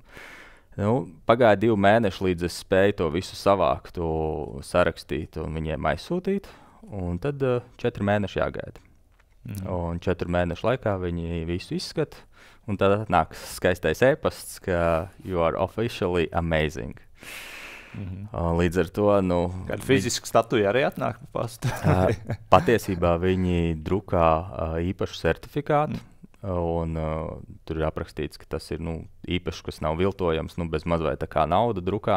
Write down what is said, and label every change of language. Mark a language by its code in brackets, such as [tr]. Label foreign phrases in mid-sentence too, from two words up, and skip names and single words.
[lv] Pagāja 2 mēneši, līdz es spēju to visu savākt, sarakstīt un viņiem aizsūtīt. Un tad 4 mēneši jāgaida. Un 4 mēnešu laikā viņi visu izskata. Un tad nāk skaistais e-pasts, ka [en] you are officially amazing. [lv] Līdz ar to... Kāda fiziska statuja arī atnāk pa pastu? Patiesībā viņi drukā īpašu certifikātu. Un tur ir aprakstīts, ka tas ir īpašs, kas nav viltojams, bez maz vai tā kā nauda drukā.